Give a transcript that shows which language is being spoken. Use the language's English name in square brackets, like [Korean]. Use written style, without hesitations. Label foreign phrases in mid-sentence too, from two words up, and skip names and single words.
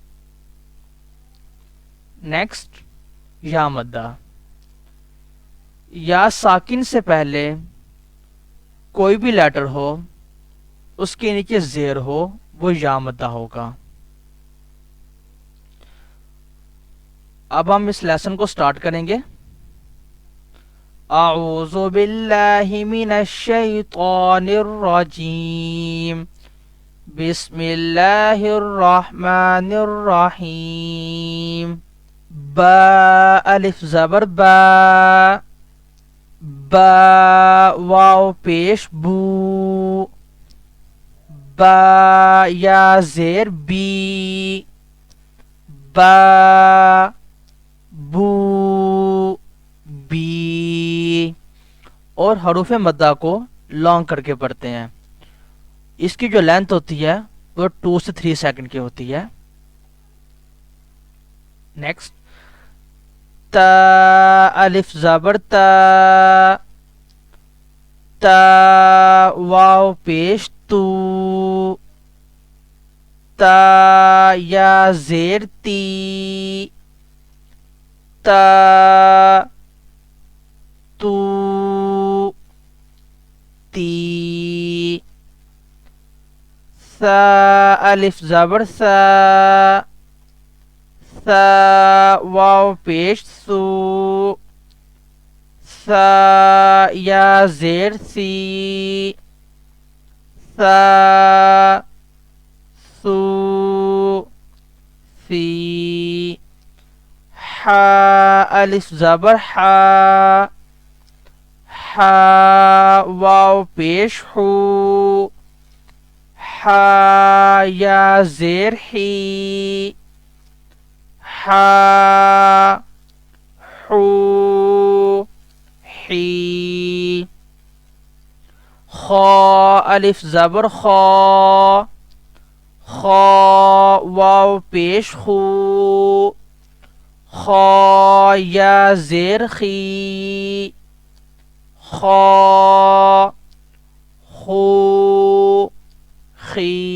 [Hindi] नेक्स्ट या मद्दा। या साकिन से पहले कोई भी लेटर हो उसके नीचे जेर हो वो या मद्दा होगा। अब हम इस लेसन को स्टार्ट करेंगे। [Arabic] أعوذ بالله من الشيطان الرجيم. بسم الله الرحمن الرحيم. [Hindi] बा अलिफ ज़बर बा, बा वाव पेश बू, बा या जेर बी, बा बू बी। और हरूफ मद्दा को लॉन्ग करके पढ़ते हैं। इसकी जो लेंथ होती है वो 2 से 3 सेकंड की होती है। नेक्स्ट ता अलिफ ज़बर ता, ता वाव पेश तू, ता या जेर ती, ता तू ती। सा अलिफ ज़बर सा, सा वाव पेश सू, सा या जेर सी, सा सू सी। हा अलिफ ज़बर हा, हा वाव पेश हू, हा या जेर ही, हा हू ही। खा अलिफ ज़बर खा, खा वाव पेश खू, खा या जेर खी, खा खू खी।